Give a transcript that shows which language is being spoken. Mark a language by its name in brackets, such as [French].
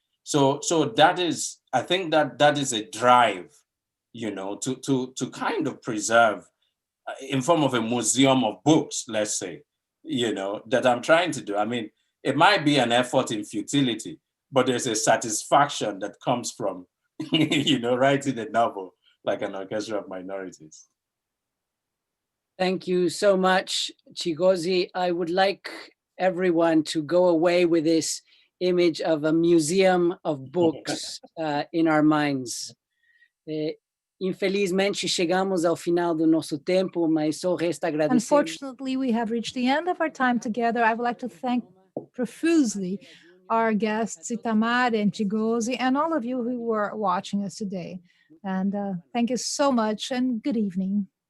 [English] So that is, I think that is a drive, to kind of preserve in form of a museum of books, let's say, that I'm trying to do. I mean, it might be an effort in futility, but there's a satisfaction that comes from, writing a novel like An Orchestra of Minorities. Thank you so much, Chigozie. I would like everyone to go away with this image of a museum of books in our minds. [Portuguese] Infelizmente, chegamos ao final do nosso tempo, mas só resta agradecer. [English] Unfortunately, we have reached the end of our time together. I would like to thank profusely our guests, Itamar and Chigozie, and all of you who were watching us today. And thank you so much, and good evening.